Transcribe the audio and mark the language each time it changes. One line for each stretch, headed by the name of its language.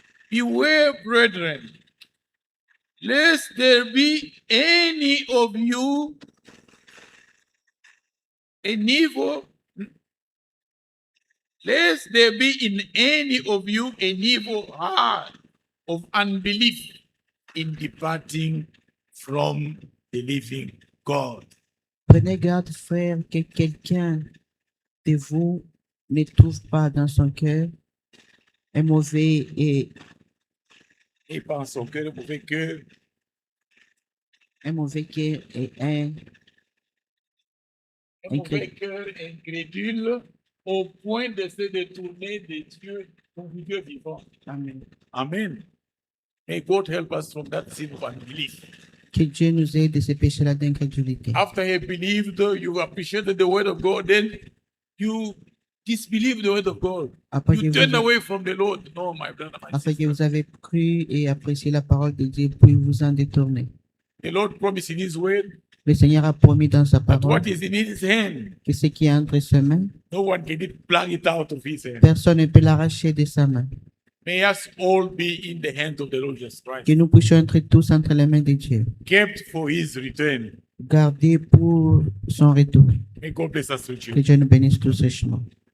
English: Beware, brethren, lest there be any of you an evil, lest there be in any of you an evil heart of unbelief in departing from the living God.
French: Prenez garde, frère, que quelqu'un de vous ne trouve pas dans son cœur un mauvais Et pas en son cœur, mauvais cœur, cœur et un un mauvais cœur incrédule au point de se détourner de Dieu, du Dieu vivant.
English: Amen.
French: Amen.
English: May God help us from that sin of unbelief.
French: Que Dieu nous aide de ce péché-là d'incrédulité.
English: After you believed, you appreciated the word of God, then you disbelieve the word of God.
French: Après que,
English: You turn
French: vous,
English: away from the Lord. No, my brother, my
French: après que
English: sister.
French: vous avez cru et apprécié la parole de Dieu, puis vous en détournez.
English: The Lord promised in His word
French: Le Seigneur a promis dans sa
English: that
French: parole
English: what is in His hand,
French: que ce qui est entre ses mains,
English: no one can pluck it out of His hand.
French: personne ne peut l'arracher de sa main.
English: May us all be in the hand of the Lord Jesus Christ,
French: Que nous puissions être tous entre les mains de Dieu,
English: kept for His return.
French: gardés pour son retour.
English: May God bless us with
French: Que
English: you.
French: Dieu nous bénisse tous richement.